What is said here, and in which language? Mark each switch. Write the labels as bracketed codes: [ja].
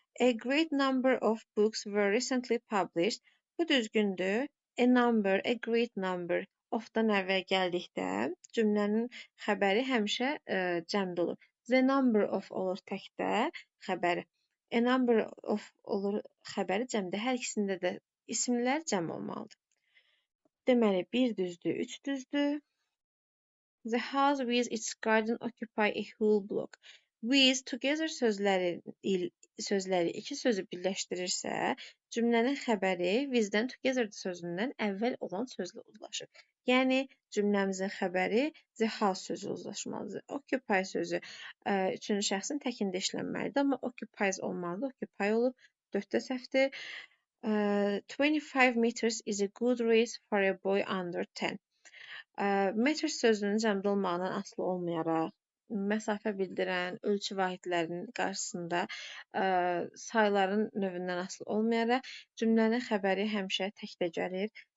[en] A great number of books were recently published. [az] Bu düzgündür. [en] A number, a great number [az] of-dan əvvəl gəldikdə cümlənin xəbəri həmişə cəmdə olur. [en] The number of [az] olur təkdə xəbəri. [en] A number of [az] olur xəbəri cəmdə. Hər ikisində də isimlər cəm olmalıdır. Deməli, 1 düzdür, 3 düzdür. [en] The house with its garden occupy a whole block. [az] With together sözləri iki sözü birləşdirirsə, cümlənin xəbəri with-dən together sözündən əvvəl olan sözlə uzlaşır. Yəni cümləmizin xəbəri [en] the house [az] sözü uzlaşmalıdır. Occupy sözü üçüncü şəxsin təkində işlənməlidir, amma occupies olmalıdır. Occupy olub 4-də səhvdir. [en] 25 meters is a good race for a boy under 10. [az] Metr sözünün cəmdə olmağından asılı olmayaraq, məsafə bildirən ölçü vahidlərinin qarşısında sayların növündən asılı olmayaraq cümlənin xəbəri həmişə təkdə gəlir.